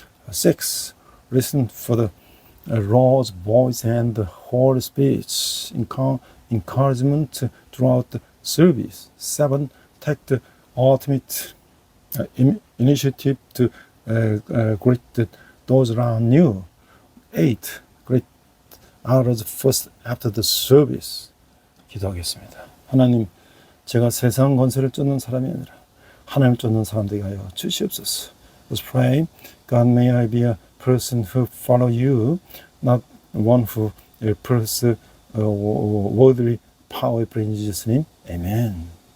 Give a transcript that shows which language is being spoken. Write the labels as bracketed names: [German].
[English] 6, listen for the Lord's voice and the Holy Spirit's encouragement throughout the service. 7, take the ultimate initiative to greet those around you. 8, greet others first after the service. [Korean] 기도하겠습니다. 하나님, 제가 세상 권세를 쫓는 사람이 아니라 하나님 쫓는 사람들이 하여 주시옵소서. [English] Let's pray. God, may I be a person who follow you, not one who pursue worldly power. In Jesus' name, Amen.